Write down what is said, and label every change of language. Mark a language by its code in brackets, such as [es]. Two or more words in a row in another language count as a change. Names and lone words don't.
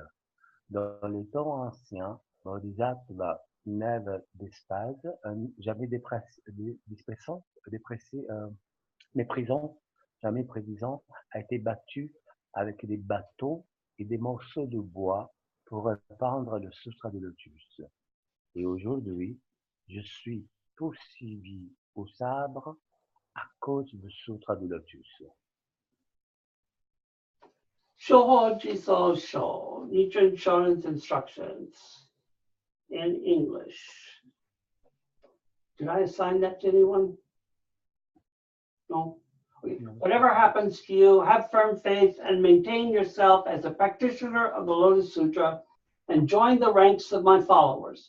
[fr] Dans les temps anciens, Bodhisattva Neve d'Espase, jamais prédisant, a été battu avec des bateaux et des morceaux de bois pour répandre le sutra de lotus. Et aujourd'hui, je suis poursuivi au sabre à cause du sutra du lotus. [en] Shohoji so sho, Nichiren Shonin's instructions in English. Did I assign that to anyone? No? Okay. Whatever happens to you, have firm faith and maintain yourself as a practitioner of the Lotus Sutra and join the ranks of my followers.